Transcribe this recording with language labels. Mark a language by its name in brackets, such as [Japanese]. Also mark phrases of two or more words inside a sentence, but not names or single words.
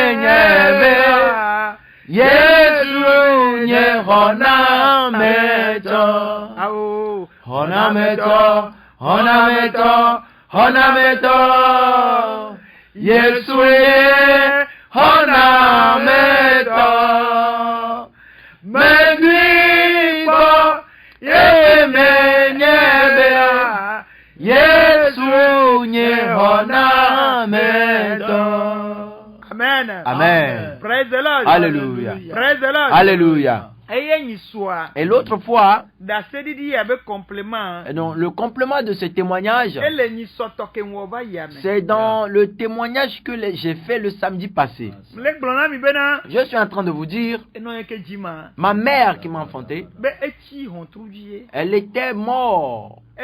[Ewe] Yesu nye hona meto Hona meto Hona meto Hona meto Yesu ye hona meto Medwipo ye menyebea Yesu nye hona meto. [English] Amen. Amen. Praise the Lord. Alléluia. Praise the Lord. [French] Alléluia. Et l'autre fois, donc, le complément de ce témoignage, c'est dans le témoignage que j'ai fait le samedi passé. Je suis en train de vous dire, ma mère qui m'a enfanté, elle était morte.